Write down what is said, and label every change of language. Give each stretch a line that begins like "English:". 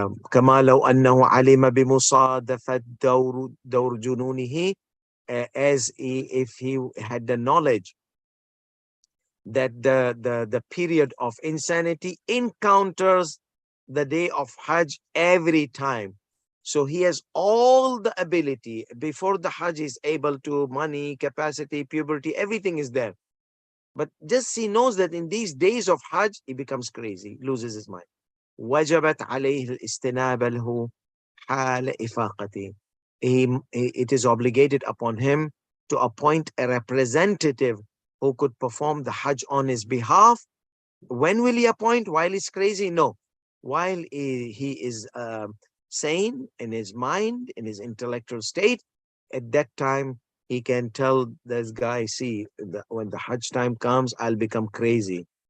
Arabic: كما لو أنه علم بمصادفة دور جنونه,
English: as if he had the knowledge that the period of insanity encounters the day of Hajj every time. So he has all the ability. Before the Hajj, is able to, money, capacity, puberty, everything is there. But just he knows that in these days of Hajj, he becomes crazy, loses his mind.
Arabic: وجبت عليه الاستنابة له حال إفاقته.
English: It is obligated upon him to appoint a representative who could perform the Hajj on his behalf. When will he appoint? While he's crazy? No. While he is sane in his mind, in his intellectual state, at that time, he can tell this guy, see, when the Hajj time comes, I'll become crazy.